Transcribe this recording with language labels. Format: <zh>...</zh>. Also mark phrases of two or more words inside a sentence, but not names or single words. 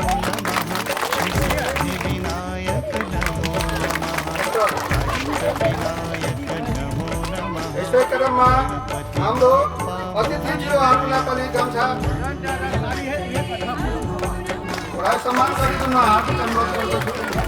<sa>नमः श्री सिद्धिविनायक नमो नमः अष्टविनायक नमो नमः।</sa> <ne>यसै क्रममा हाम्रो अतिथिज्यूहरूलाई पनि गम्छा सम्मान गरिदिन हार्दिक अनुरोध गर्दछु।</ne>